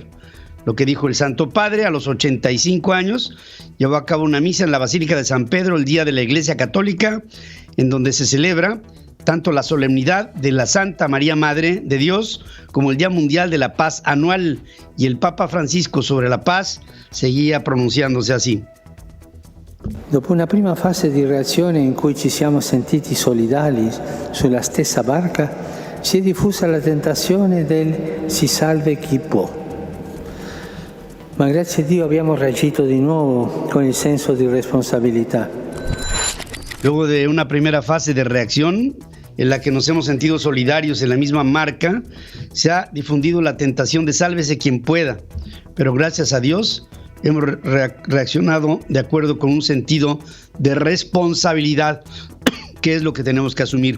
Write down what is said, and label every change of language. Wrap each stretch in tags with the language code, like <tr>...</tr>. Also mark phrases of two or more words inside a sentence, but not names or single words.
<es>Lo que dijo el Santo Padre a los 85 años, llevó a cabo una misa en la Basílica de San Pedro el día de la Iglesia Católica, en donde se celebra tanto la solemnidad de la Santa María Madre de Dios como el Día Mundial de la Paz anual, y el Papa Francisco sobre la paz seguía pronunciándose así.</es> <it>Dopo una prima fase di reazione in cui ci siamo sentiti solidali sulla stessa barca, si è diffusa la tentazione del si salve chi può. Ma grazie a Dio abbiamo reagito di nuovo con il senso di responsabilità.</it> <es>Luego de una primera fase de reacción en la que nos hemos sentido solidarios en la misma marca, se ha difundido la tentación de sálvese quien pueda, pero gracias a Dios hemos reaccionado de acuerdo con un sentido de responsabilidad, que es lo que tenemos que asumir.</es>